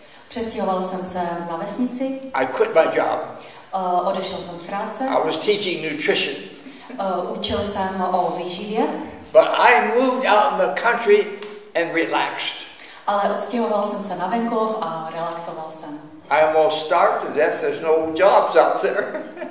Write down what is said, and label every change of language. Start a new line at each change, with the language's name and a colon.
Czech: Přestěhoval jsem se na vesnici.
English: I quit my job.
Czech: Odešel jsem z práce.
English: I was teaching nutrition.
Czech: Učil jsem o výživě.
English: But I moved out in the country and relaxed.
Czech: Ale odstěhoval jsem se na venkov a relaxoval jsem.
English: I almost starved to death. There's no jobs out there.